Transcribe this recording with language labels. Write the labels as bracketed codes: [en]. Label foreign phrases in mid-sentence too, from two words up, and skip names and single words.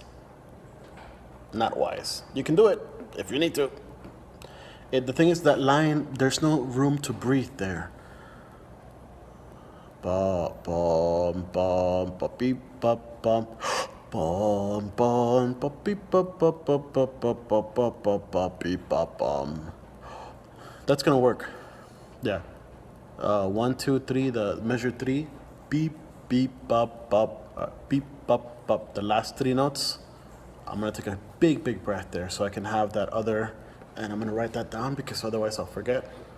[en] Not wise. You can do it if you need to. The thing is that line, there's no room to breathe there. Ba bum bum ba beep ba bum bum bum ba beep ba ba ba ba ba ba ba ba ba beep ba bum. That's gonna work. Yeah. 1, 2, 3. The measure 3. Beep beep bop bop. Beep bop bop. The last 3 notes. I'm gonna take a big breath there so I can have that other, and I'm gonna write that down because otherwise I'll forget.